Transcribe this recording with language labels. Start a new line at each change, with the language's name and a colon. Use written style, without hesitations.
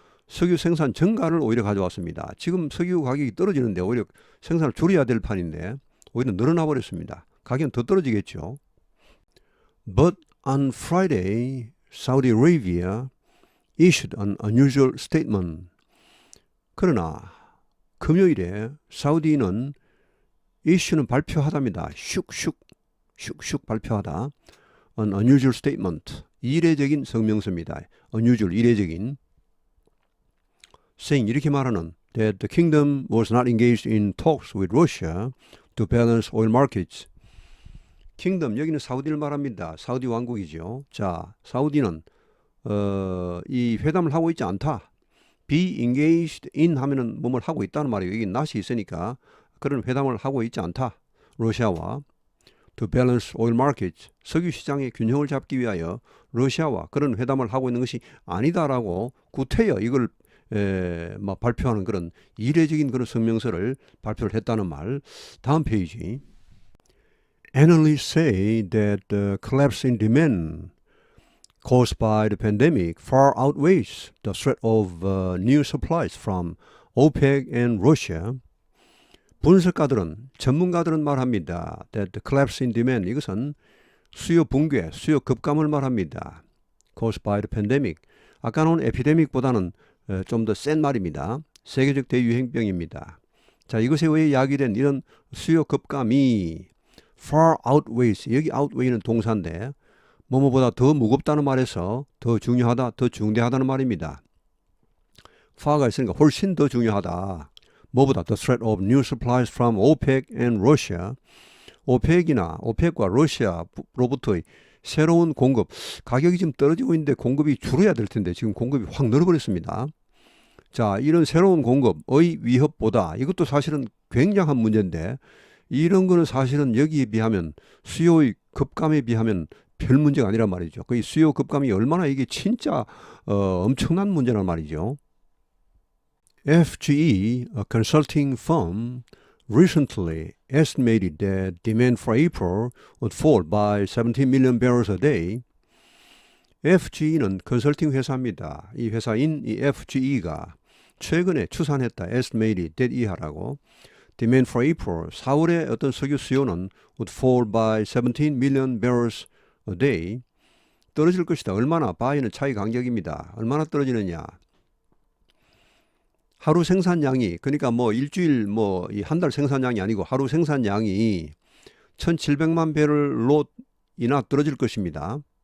Korean: 석유 생산 증가를 오히려 가져왔습니다. 지금 석유 가격이 떨어지는데 오히려 생산을 줄여야 될 판인데 오히려 늘어나 버렸습니다. 가격은 더 떨어지겠죠.
English: But on Friday, Saudi Arabia issued an unusual statement.
Korean: 그러나 금요일에 사우디는 issue는 발표하답니다. 슉슉 발표하다.
English: An unusual statement.
Korean: 이례적인 성명서입니다. unusual, 이례적인.
English: saying
Korean: 이렇게 말하는
English: that the kingdom was not engaged in talks with Russia to balance oil markets.
Korean: kingdom 여기는 사우디를 말합니다. 사우디 왕국이죠. 자, 사우디는 이 회담을 하고 있지 않다. be engaged in 하면은 뭐뭘 하고 있다는 말이에요. 여기 not이 있으니까 그런 회담을 하고 있지 않다. 러시아와
English: to balance oil markets.
Korean: 석유 시장의 균형을 잡기 위하여 러시아와 그런 회담을 하고 있는 것이 아니다라고 구태여 이걸 발표하는 그런 이례적인 그런 성명서를 발표를 했다는 말. 다음 페이지.
English: Analysts say that the collapse in demand caused by the pandemic far outweighs the threat of new supplies from OPEC and Russia.
Korean: 분석가들은, 전문가들은 말합니다.
English: That the collapse in demand,
Korean: 이것은 수요 붕괴, 수요 급감을 말합니다.
English: Caused by the pandemic.
Korean: 아까 나온 에피데믹보다는 좀 더 센 말입니다. 세계적 대유행병입니다. 자, 이것에 의해 야기된 이런 수요 급감이
English: far outweighs,
Korean: 여기 outweigh는 동사인데 뭐뭐보다 더 무겁다는 말에서 더 중요하다, 더 중대하다는 말입니다. far가 있으니까 훨씬 더 중요하다. 뭐보다
English: the threat of new supplies from OPEC and Russia.
Korean: OPEC이나 OPEC과 러시아로부터의 새로운 공급, 가격이 지금 떨어지고 있는데 공급이 줄어야 될 텐데 지금 공급이 확 늘어버렸습니다. 자, 이런 새로운 공급의 위협보다 이것도 사실은 굉장한 문제인데 이런 거는 사실은 여기에 비하면 수요의 급감에 비하면 별 문제가 아니란 말이죠. 그 수요 급감이 얼마나 이게 진짜 엄청난 문제란 말이죠.
English: FGE, a consulting firm, recently estimated that demand for April would fall by 17 million barrels a day.
Korean: FGE는 컨설팅 회사입니다. 이 회사인 이 FGE가 최근에 추산했다.
English: estimated that
Korean: 이하라고.
English: Demand for April,
Korean: 4월에 어떤 석유 수요는
English: would fall by 17 million barrels a day.
Korean: 떨어질 것이다. 얼마나? by는 차이 간격입니다. 얼마나 떨어지느냐? 하루 생산량이 그러니까 뭐 일주일 뭐 한 달 생산량이 아니고 하루 생산량이 1,700만 배럴로 인하 떨어질 것입니다.